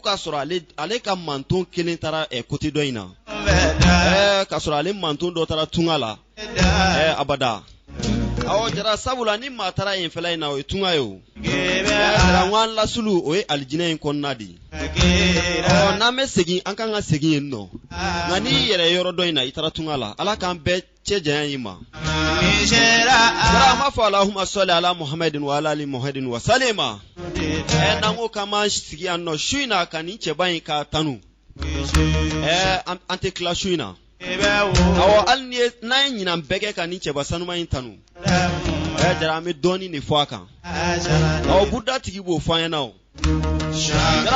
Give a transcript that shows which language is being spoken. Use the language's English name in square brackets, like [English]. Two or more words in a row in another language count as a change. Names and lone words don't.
[Bambara] k'a sɔrɔ ale ka manton kelen taara côté dɔ in na k'a sɔrɔ ale manton dɔ taara tunga la abada jara sabula ni maa taara yen fɛla in na o ye tunga ye o jara ŋwan lasulu o ye alijinɛ in kɔnɔna de n'an bɛ segin an kan ka segin yen nɔ nka n'i yɛrɛ yɔrɔ dɔ in na i taara tunga la ala k'an bɛɛ cɛ janya i ma jara an b'a fɔ [Arabic] اللهم صل على محمد وعلى آل محمد وسلم [Bambara] n'an ko k'an b'an sigi yan nɔ su in na ka nin cɛba in ka tanu an tɛ tila su in na hali n'an ye ɲinan bɛɛ kɛ ka nin cɛba sanuma in tanu jara an bɛ dɔɔnin de fɔ a kan buda tigi b'o fɔ an ɲɛna o jara